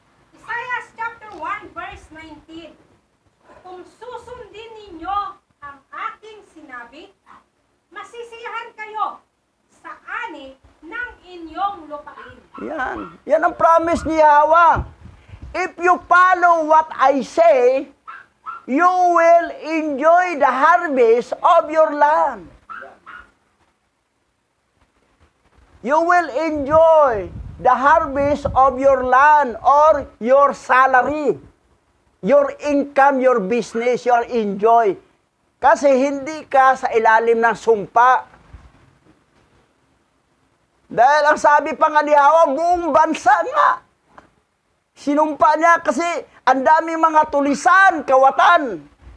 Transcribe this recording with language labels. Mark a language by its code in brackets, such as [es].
[en] Isaiah chapter 1 verse 19. [tl] Kung susundin ninyo ang aking sinabi, masisiyahan kayo sa ani ng inyong lupain. Yan. Yan ang promise ni Yahweh. [en] If you follow what I say, you will enjoy the harvest of your land. You will enjoy the harvest of your land or your salary, your income, your business, your enjoy. [tl] Kasi hindi ka sa ilalim ng sumpa. Dahil ang sabi pa nga ni Yahweh, buong bansa nga. Sinumpa niya kasi ang daming mga tulisan, kawatan.